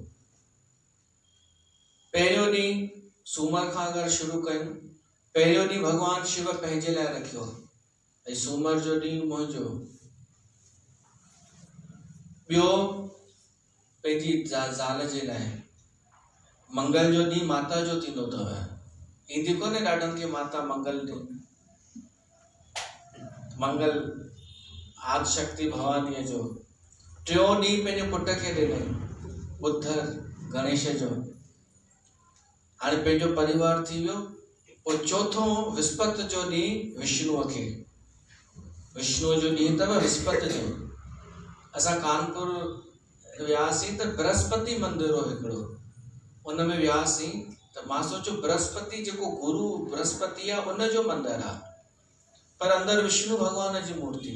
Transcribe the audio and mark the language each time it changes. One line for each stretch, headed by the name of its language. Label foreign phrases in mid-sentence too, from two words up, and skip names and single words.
Sindhi: पहिरियों ॾींहुं सूमर खां अगरि शुरू कयूं, पहिरियों ॾींहुं भॻवान शिव पंहिंजे लाइ रखियो, ऐं सूमर जो ॾींहुं मुंहिंजो, ॿियो पंहिंजी ज़ाल जे लाइ, मंगल जो ॾींहुं माता जो थींदो अथव। ईंदी कोन्हे ॾाढनि खे माता मंगल ॾींहुं, मंगल आदिशक्ति भवानी जो टियों ॾींहुं पंहिंजे पुट खे ॾिनई बुध गणेश जो, हाणे पंहिंजो परिवार थी वियो। पोइ चौथों विस्पति जो ॾींहुं विष्णुअ खे, विष्णुअ जो ॾींहुं अथव विस्पति जो। असां कानपुर वियासीं त बृहस्पति मंदिर हो हिकिड़ो, उन में वियासीं त मां सोचियो बृहस्पति जेको गुरु बृहस्पति आहे उनजो मंदिर आहे, पर अंदरि विष्णु भॻवान जी मूर्ति।